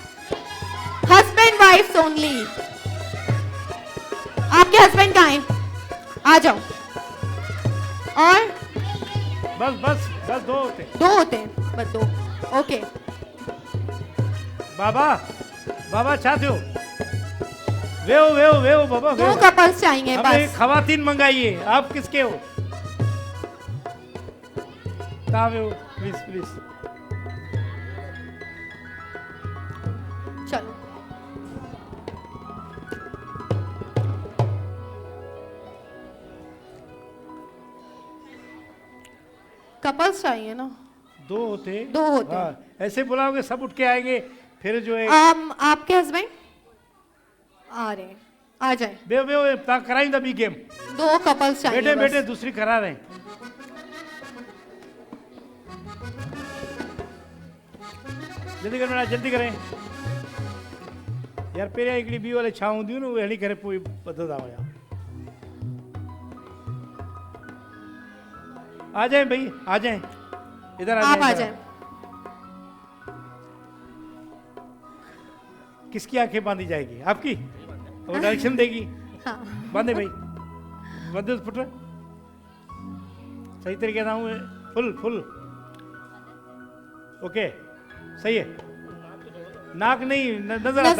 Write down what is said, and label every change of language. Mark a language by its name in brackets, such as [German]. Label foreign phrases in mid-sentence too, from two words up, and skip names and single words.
[English] husband wives only. [Hindi] आपके हस्बैंड कहाँ हैं? आ जाओ। और बस बस बस दो होते हैं। दो होते हैं, बस दो। ओके, [Sindhi] बाबा बाबा छा थियो वेहो वेहो वेहो बाबा [Hindi] दो [Sindhi] वेहो [Hindi] कपल्स चाहिए हमें बस। खवातीन मंगाइए आप किसके हो कहाँ वेहो [English] please please [Hindi] चलो, कपल्स चाहिए ना? दो होते दो होते हैं। हाँ, ऐसे बुलाओगे सब उठ के आएंगे फिर जो है आपके हस्बैंड आ रहे हैं, आ जाए। [Sindhi] बेहो बेहो तव्हां कराईंदा ॿी गेम [Hindi] दो कपल्स चाहिए बैठे बस। बैठे दूसरी करा रहे हैं जल्दी करें बेटा जल्दी करें यार [Sindhi] पहिरियां हिकिड़ी ॿी वाले छा हूंदियूं न उहे हणी करे पोइ ॿधंदा हुया [Hindi] आ जाए भाई आ जाए इधर आप आ इधर। जाए। किसकी आंखें बांधी जाएगी आपकी वो डायरेक्शन देगी हाँ, बांधे भाई बांधे उस पुट सही तरीके से हूँ [English] full full okay [Hindi] सही है नाक नहीं नजर आता